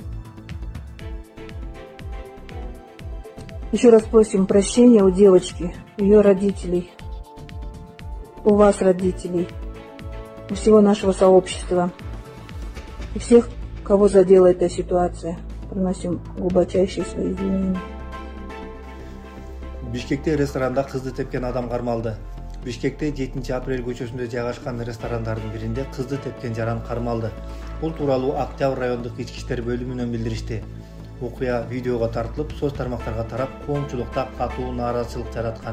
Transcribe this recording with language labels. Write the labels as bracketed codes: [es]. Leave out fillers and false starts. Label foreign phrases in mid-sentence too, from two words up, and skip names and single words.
[ru] Еще раз просим прощения у девочки, ее родителей, у вас, родителей, у всего нашего сообщества и всех кого задела эта ситуация. Приносим глубочайшие свои извинения. [ky] Бишкекте ресторанда кызды тепкен адам кармалды. Бишкекте 7-апрель көчөсүндө жайгашкан ресторандардын биринде кызды тепкен жаран кармалды. Бул тууралуу Октябрь райондук ички иштер бөлүмүнөн билдиришти. Окуя видеого тартылып, соц тармактарга тарап, коомчулукта катуу нааразычылык жараткан.